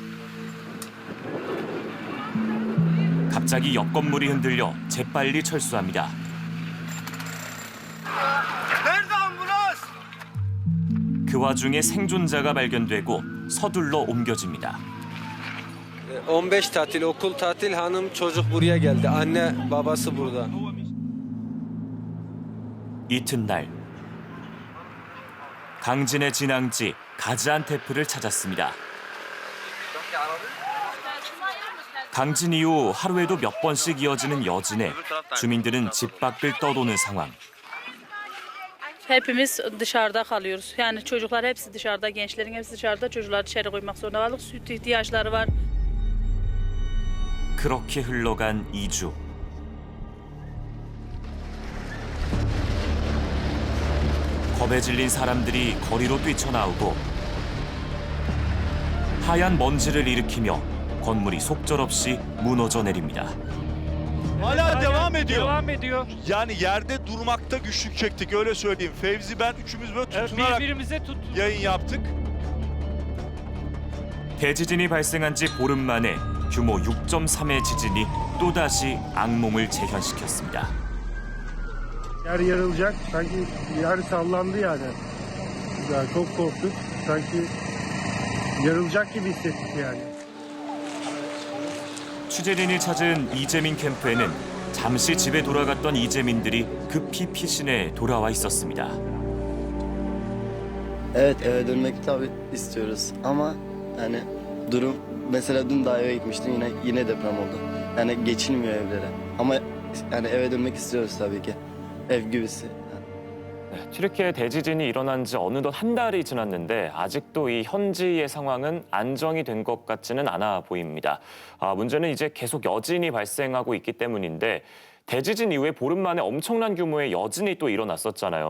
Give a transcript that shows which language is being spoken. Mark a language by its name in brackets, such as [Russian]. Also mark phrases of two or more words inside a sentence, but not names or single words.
[Korean] 갑자기 옆 건물이 흔들려 재빨리 철수합니다. 그 와중에 생존자가 발견되고 서둘러 옮겨집니다. [Turkish] 15 tatil, okul tatil, hanım çocuk buraya geldi. Anne, babası burada. [Korean] 이튿날 강진의 진앙지 가지안테프를 찾았습니다. 강진 이후 하루에도 몇 번씩 이어지는 여진에 주민들은 집 밖을 떠도는 상황. [Turkish] Hepimiz dışarıda kalıyoruz. Yani çocuklar hepsi dışarıda, gençlerin hepsi dışarıda. Çocukları dışarı koymak zorunda kaldık. Süt ihtiyaçları var. [Korean] 그렇게 흘러간 2주. 겁에 질린 사람들이 거리로 뛰쳐나오고 하얀 먼지를 일으키며 건물이 속절없이 munoza 내립니다. [Turkish] Hala devam ediyor. Devam ediyor. Yani yerde durmakta güçlük çektik öyle söyleyeyim. Fevzi ben üçümüz böyle tutunarak yayın yaptık. [Korean] 대지진이 발생한 지 보름 만에 규모 6.3의 지진이 또다시 악몽을 재현시켰습니다. [Turkish] Yer yarılacak. Sanki yer sallandı yani. Ya çok korktuk. Sanki yarılacak gibi hissettik yani. [Korean] 취재진이 찾은 이재민 캠프에는 잠시 집에 돌아갔던 이재민들이 급히 피신해 돌아와 있었습니다. [Turkish] Evet eve dönmek tabii istiyoruz ama yani durum mesela dün daha eve gitmiştim yine deprem oldu. Yani geçilmiyor evlere ama yani eve dönmek istiyoruz tabii ki ev gibisi. [Korean] 네, 튀르키예 대지진이 일어난 지 어느덧 한 달이 지났는데 아직도 이 현지의 상황은 안정이 된 것 같지는 않아 보입니다. 문제는 이제 계속 여진이 발생하고 있기 때문인데 대지진 이후에 보름 만에 엄청난 규모의 여진이 또 일어났었잖아요.